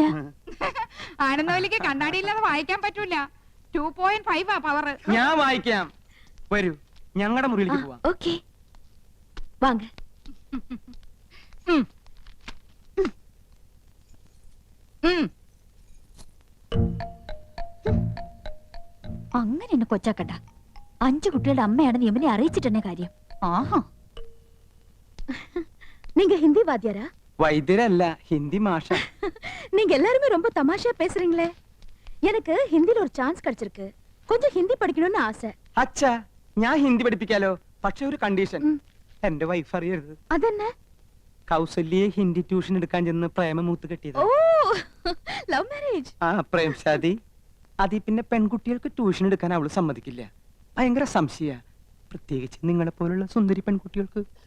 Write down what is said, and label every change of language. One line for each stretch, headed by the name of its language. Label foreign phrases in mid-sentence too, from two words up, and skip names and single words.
Malayalam: ആനന്ദവല്ലിക്ക് കണ്ണാടിയില്ലാതെ വായിക്കാൻ പറ്റൂല. 2.5 പവർ. ഞാൻ വായിക്കാം. വരൂ, ഞങ്ങളുടെ മുറിയിലേക്ക് പോവാം.
Tamil: ஓகே. வாங்க.
Malayalam: അങ്ങനെ എന്നെ കൊച്ചാക്കണ്ട. 5 കുട്ടികളുടെ അമ്മയാണ് യമുനെ അറിയിച്ചിട്ടെന്നെ കാര്യം. ആഹാ.
Tamil: நீங்க ஹிந்தி வாத்தியாரா?
Malayalam: വൈദ്യരല്ല, ഹിന്ദി മാഷ.
Tamil: நீங்க எல்லாருமே ரொம்ப தமாஷா பேசுறீங்களே. எனக்கு ஹிந்தில ஒரு சான்ஸ் கிடைச்சிருக்கு. கொஞ்சம் ஹிந்தி படிக்கணும்னு ஆசை.
Malayalam: അച്ഛാ, ഞാൻ ഹിന്ദി പഠിപ്പിക്കാലോ. പക്ഷെ ഒരു കണ്ടീഷൻ, എന്റെ വൈഫ് അറിയരുത്.
Tamil: அதென்ன?
Malayalam: കൗസല്യെ ഹിന്ദി ട്യൂഷൻ എടുക്കാൻ ചെന്ന് പ്രേമമൂത്ത് കെട്ടിയത്.
Tamil: ஓ,
English: love marriage.
Malayalam: ആ
Hindi: प्रेम शादी.
Malayalam: അതിൽ പിന്നെ പെൺകുട്ടികൾക്ക് ട്യൂഷൻ എടുക്കാൻ അവള് സമ്മതിക്കില്ല. ഭയങ്കര സംശയ, പ്രത്യേകിച്ച് നിങ്ങളെ പോലുള്ള സുന്ദരി പെൺകുട്ടികൾക്ക്.